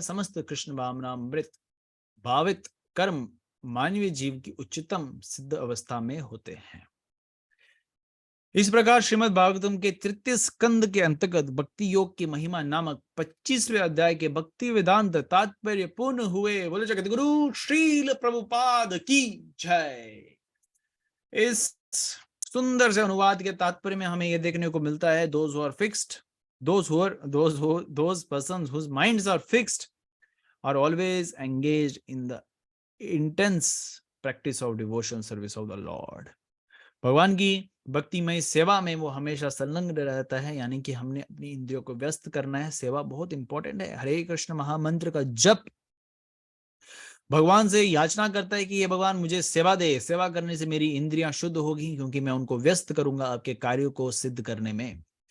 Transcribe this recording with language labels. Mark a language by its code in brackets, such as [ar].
[hi] समस्त कृष्ण भावनामृत भावित कर्म मानवीय जीव की उच्चतम सिद्ध अवस्था में होते हैं। इस प्रकार श्रीमद् भागवतम के तृतीय स्कंद के अंतर्गत भक्ति योग की महिमा नामक 25वें अध्याय के भक्ति वेदांत तात्पर्य पूर्ण हुए। बोले जगत गुरु श्रील प्रभुपाद की जय। इस सुंदर से अनुवाद के तात्पर्य में हमें यह देखने को मिलता है, [en] those who are fixed, those persons whose minds are fixed are always engaged in the intense practice of devotion service of the Lord. [hi] भगवान की भक्तिमय सेवा में वो हमेशा संलग्न रहता है, यानी कि हमने अपनी इंद्रियों को व्यस्त करना है। सेवा बहुत इंपॉर्टेंट है। हरे कृष्ण महामंत्र का जप भगवान से याचना करता है कि ये भगवान मुझे सेवा दे, सेवा करने से मेरी इंद्रियां शुद्ध होगी, क्योंकि मैं उनको व्यस्त करूंगा आपके कार्यों को सिद्ध करने में।